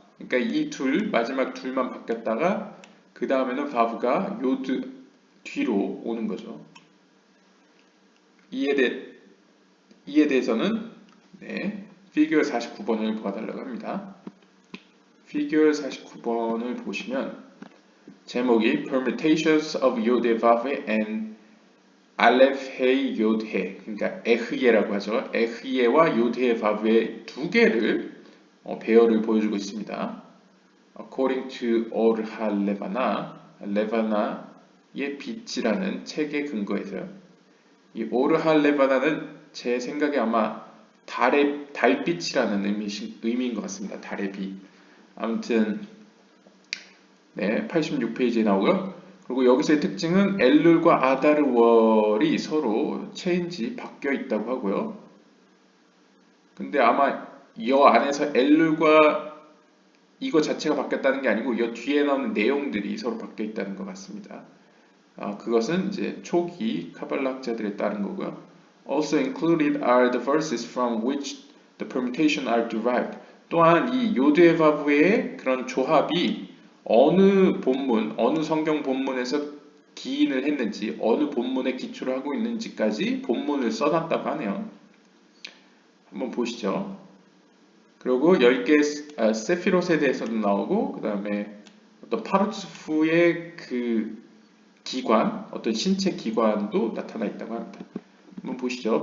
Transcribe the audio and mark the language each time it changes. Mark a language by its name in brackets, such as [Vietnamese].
[Korean] 그러니까 이 마지막 둘만 바뀌었다가 그 다음에는 verb가 요드 뒤로 오는 거죠. 이에 대해서는 네, 피규어 49번을 봐달라고 합니다. 피규어 49번을 보시면 제목이 [English] Permutations of Yod Vav and Aleph He Yod He [Korean] 그러니까 에흐예라고 하죠. 에흐예와 요드해 바브의 두 개를 배열을 보여주고 있습니다. [English] According to [Korean] Or HaLevana, 레바나의 빛이라는 책에 근거해서요. 이 Or HaLevana는 제 생각에 아마 달빛이라는 의미인 것 같습니다. 달의 빛. 아무튼 네, 86페이지에 나오고요. 그리고 여기서의 특징은 엘룰과 아다르월이 서로 체인지 바뀌어 있다고 하고요. 근데 아마 이 안에서 엘룰과 이거 자체가 바뀌었다는 게 아니고 이 뒤에 나오는 내용들이 서로 바뀌어 있다는 것 같습니다. 그것은 이제 초기 카발라학자들에 따른 거고요. [English] Also included are the verses from which the permutation are derived. [Korean] 또한 이 요드의 바브의 그런 조합이 어느 본문, 어느 성경 본문에서 기인을 했는지, 어느 본문에 기초를 하고 있는지까지 본문을 써놨다고 하네요. 한번 보시죠. 그리고 10개 세피롯에 대해서도 나오고, 그 다음에 어떤 파르츠프의 그 기관, 어떤 신체 기관도 나타나 있다고 합니다. 한번 보시죠.